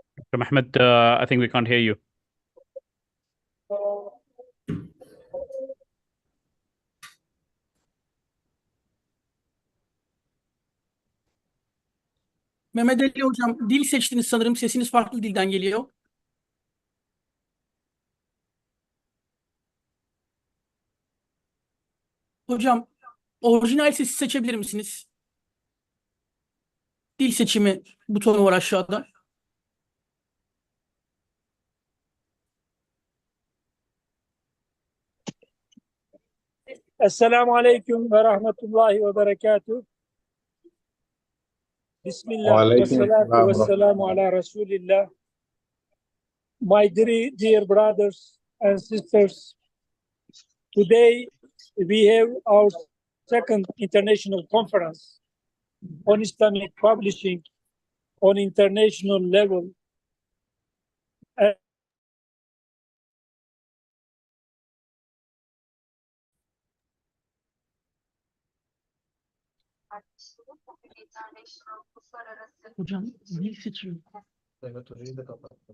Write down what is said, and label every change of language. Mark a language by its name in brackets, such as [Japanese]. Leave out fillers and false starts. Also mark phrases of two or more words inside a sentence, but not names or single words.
[English] Dr. Mahmoud, I think we can't hear you. [Turkish] Mehmet Ali hocam, dil seçtiniz sanırım. Sesiniz farklı dilden geliyor. Hocam, orijinal sesi seçebilir misiniz? Dil seçimi butonu var aşağıda. [Arabic] السلام عليكم ورحمة الله وبركاته. بسم الله والصلاة والسلام على رسول الله. [English] My dear brothers and sisters, today we have our second international conference on Islamic publishing on international level. [Turkish] Hocam, dil seçimi. Evet hocayı da kapattım.